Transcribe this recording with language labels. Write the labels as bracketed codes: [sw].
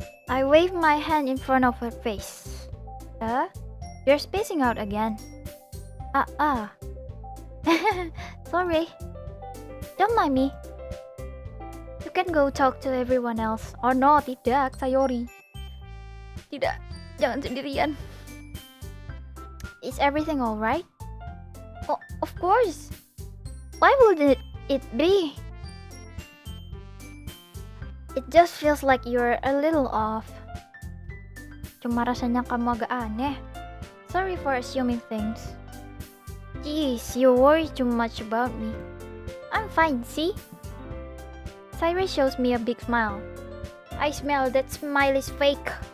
[en] I waved my hand in front of her face. You're spacing out again. Sorry. Don't mind me. You can go talk to everyone else. Oh no, [id] tidak, [en] Sayori. [id] Tidak, jangan sendirian. [en] Is everything alright? Oh, of course. Why would it be? It just feels like you're a little off. [id] Cuma rasanya kamu agak aneh. [en] Sorry for assuming things. Jeez, you worry too much about me. I'm fine, see? Cyrus shows me a big smile. I smell that smile is fake.